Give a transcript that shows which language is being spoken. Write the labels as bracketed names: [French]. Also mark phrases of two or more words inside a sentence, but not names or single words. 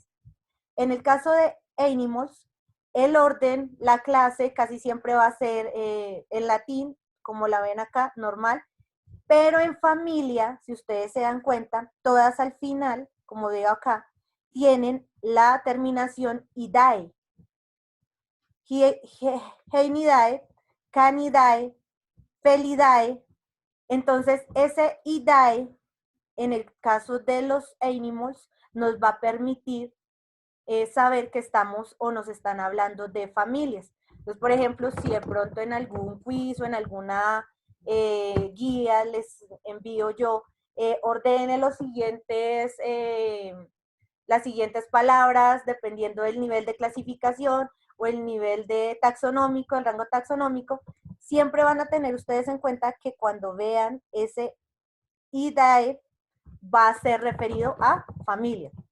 [Spanish] En el caso de animals, el orden, la clase casi siempre va a ser en latín, como la ven acá, normal, pero en familia, si ustedes se dan cuenta, todas al final, como veo acá, tienen la terminación idae. Heinidae, canidae, felidae. Entonces, ese idae, en el caso de los animals, nos va a permitir saber que estamos o nos están hablando de familias. Entonces, por ejemplo, si de pronto en algún quiz o en alguna guía les envío yo, ordene las siguientes palabras dependiendo del nivel de clasificación o el nivel de taxonómico, el rango taxonómico, siempre van a tener ustedes en cuenta que cuando vean ese IDAE va a ser referido a familia.